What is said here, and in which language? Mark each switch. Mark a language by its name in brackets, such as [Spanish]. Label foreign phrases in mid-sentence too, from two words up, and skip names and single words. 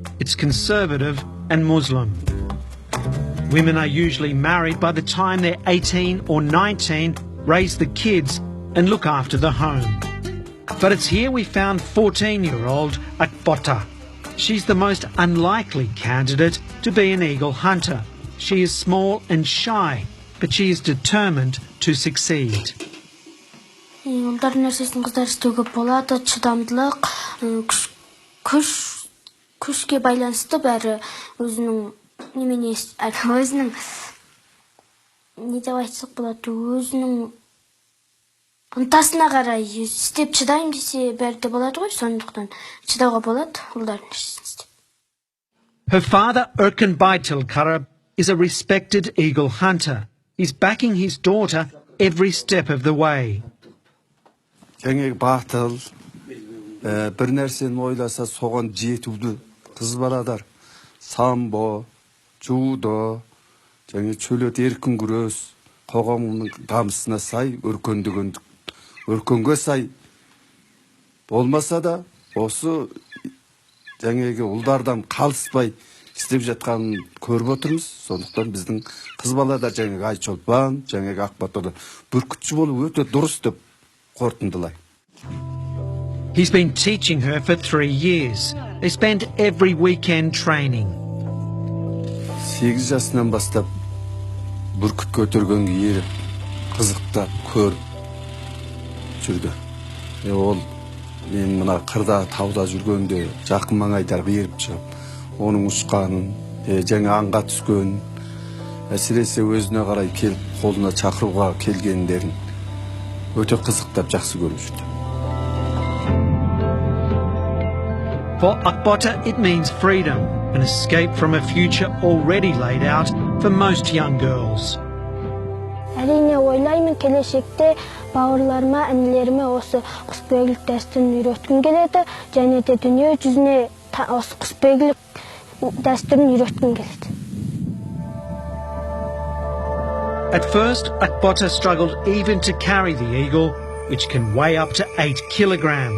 [English] It's conservative and Muslim. Women are usually married by the time they're 18 or 19, raise the kids and look after the home. But it's here we found 14-year-old Akbota. She's the most unlikely candidate to be an eagle hunter. She is small and shy, but she is determined to succeed. [Kazakh] Ұлдардың нәрсесін қыздар істеуге болады, шыдамдылық, күшке байланысты бәрі өзінің өзінің не деп айтсақ болады, өзінің ынтасына қарай істеп шыдаймын десе бәрі де болады ғой, сондықтан шыдауға болады ұлдардың нәрсесін істеп. [English] Her father, Erkan Baitil Karab, is a respected eagle hunter. He's backing his daughter every step of the way. [Kazakh] Жаңағы батыл, бір нәрсені ойласа соған жетуді қыз баладар, самбо, жудо, жаңа чөлет еркін күрес, қоғамның дамысына сай, өркөнге сай болмаса да, осы жаңағы ұлдардан қалыспай істеп жатқанын көріп отырмыз. Сондықтан біздің қыз балада жаңағы Айчолпан, жаңағы Ақбатырда бүркітші болу өте дұрыс деп қорытындылаймын. [English] He's been teaching her for 3 years. They spend every weekend training. [Kazakh] 8 жасынан бастап бүркіт көтергенге еріп, қызықтап, көріп жүрді. Ол мен мына қырда, тауда жүргенде жақын маңайдағы еріп шығып, оның ұшқанын, жаңа аңға түскен, әсіресе өзіне қарай келіп, қолына шақыруға келгендерін өте қызықтап жақсы көріп жүрді. [English] For Akbota, it means freedom, an escape from a future already laid out for most young girls. [Kazakh] Әрине ойлаймын, келешекте бауырларыма, інілеріме осы құсбегілік дәстүрін үйреткім келеді, және де дүние жүзіне осы құсбегілік дәстүрін үйреткім келеді. [English] At first, Akbota struggled even to carry the eagle, which can weigh up to 8 kilograms.